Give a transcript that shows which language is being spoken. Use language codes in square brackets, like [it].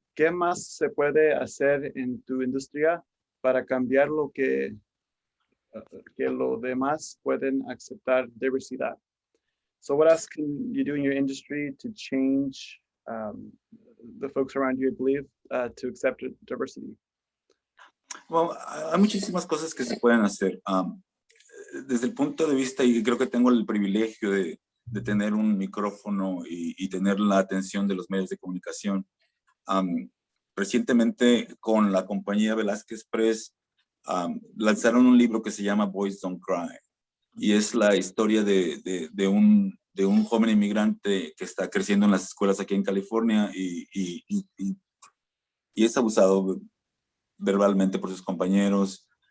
[es] ¿Qué más se puede hacer en tu industria para cambiar lo que los demás pueden aceptar diversidad? [en] So what else can you do in your industry to change the folks around you, I believe, to accept diversity? [es] Well, hay muchísimas cosas que se pueden hacer. Desde el punto de vista, y creo que tengo el privilegio de tener un micrófono y tener la atención de los medios de comunicación. Recientemente con la compañía Velázquez Press lanzaron un libro que se llama Boys Don't Cry, y es la historia de un joven inmigrante que está creciendo en las escuelas aquí en California y es abusado verbalmente por sus compañeros.